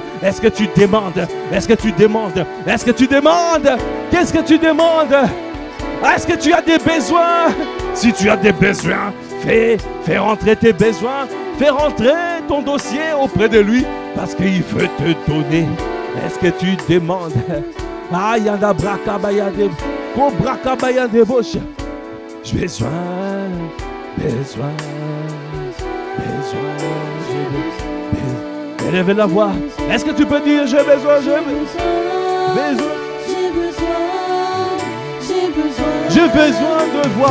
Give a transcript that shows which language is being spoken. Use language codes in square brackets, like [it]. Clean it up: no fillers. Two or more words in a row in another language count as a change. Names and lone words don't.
[fr] Est-ce que tu demandes? Est-ce que tu demandes? Est-ce que tu demandes? Qu'est-ce que tu demandes? Est-ce que tu as des besoins? Si tu as des besoins, fais rentrer tes besoins, fais rentrer ton dossier auprès de lui parce qu'il veut te donner. Est-ce que tu demandes? Ah, yanda braka bayande, ko braka bayande boche. J'ai besoin. Élève la voix. Est-ce que tu peux dire j'ai besoin? J'ai besoin de voir.